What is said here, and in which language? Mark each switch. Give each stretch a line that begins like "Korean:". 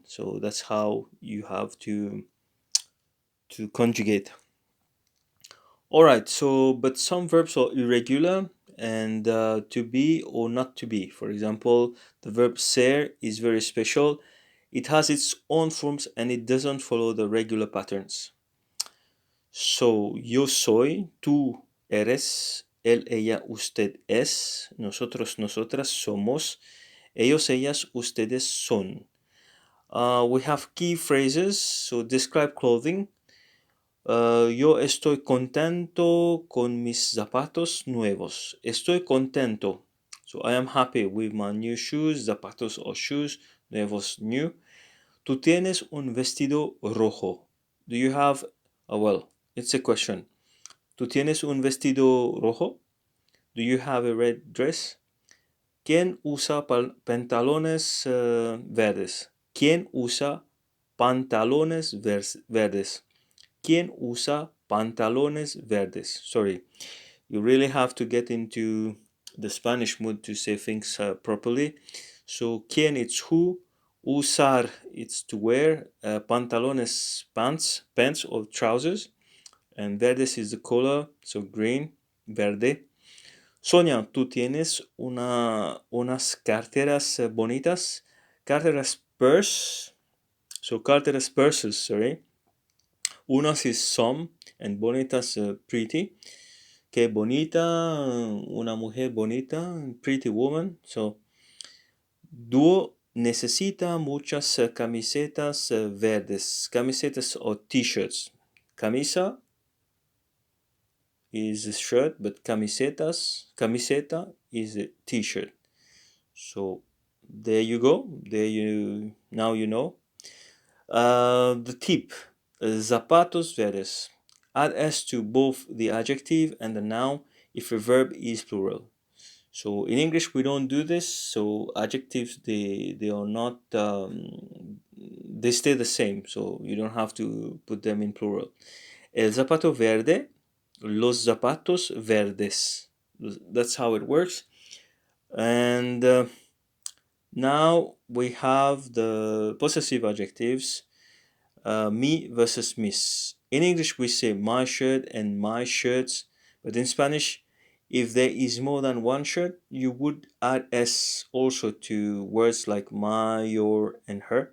English: So that's how you have to conjugate. All right. So but some verbs are irregular, and to be or not to be. For example, the verb ser is very special. It has its own forms and it doesn't follow the regular patterns.
Spanish: So, yo soy, tú eres, él, ella, usted es, nosotros, nosotras somos, ellos, ellas, ustedes son.
English: We have key phrases, so describe clothing.
Spanish: Yo estoy contento con mis zapatos nuevos. Estoy contento.
English: So I am happy with my new shoes, zapatos or shoes, nuevos, new.
Spanish: Tú tienes un vestido rojo.
English: Do you have, well, it's a question.
Spanish: ¿Tú tienes un vestido rojo?
English: Do you have a red dress?
Spanish: ¿Quién usa pantalones verdes? ¿Quién usa pantalones verdes? ¿Quién usa pantalones verdes?
English: Sorry, you really have to get into the Spanish mood to say things properly. So, ¿quién? It's who. Usar, it's to wear. Pantalones, pants or trousers. And verdes is the color, so green, verde.
Spanish: Sonia, ¿tú tienes unas carteras bonitas?
English: Carteras purse. So, carteras purses, sorry. Unas is some and bonitas pretty.
Spanish: Qué bonita, una mujer bonita,
English: pretty woman.
Spanish: So, dúo necesita muchas camisetas verdes.
English: Camisetas or t-shirts. Camisa is a shirt, but camiseta is a t-shirt. So, there you go. Now you know. The tip, zapatos verdes. Add s to both the adjective and the noun if a verb is plural. So in English we don't do this. So adjectives they are not they stay the same. So you don't have to put them in plural.
Spanish: El zapato verde, los zapatos verdes.
English: That's how it works. And now we have the possessive adjectives. Me versus miss. In English, we say my shirt and my shirts, but in Spanish, if there is more than one shirt, you would add s also to words like my, your, and her.